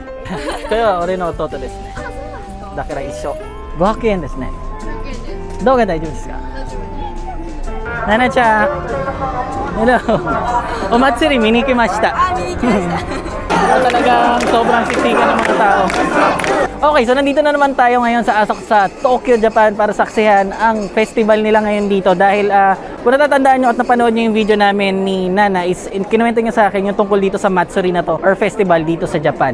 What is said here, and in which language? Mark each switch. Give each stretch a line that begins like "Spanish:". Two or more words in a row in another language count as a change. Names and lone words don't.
Japanese: これは俺の弟ですね。だから一緒。500円ですね。どうが大丈夫ですか？ナナちゃん、hello. お祭り見に来ました。
Filipino: Talagang sobrang siksikan ng mga tao. Okay, so nandito na naman tayo ngayon sa Asakusa sa Tokyo, Japan para saksihan ang festival nila ngayon dito dahil kung natatandaan nyo at napanood nyo yung video namin ni Nana is kinuwento niya sa akin yung tungkol dito sa Matsuri na to or festival dito sa Japan.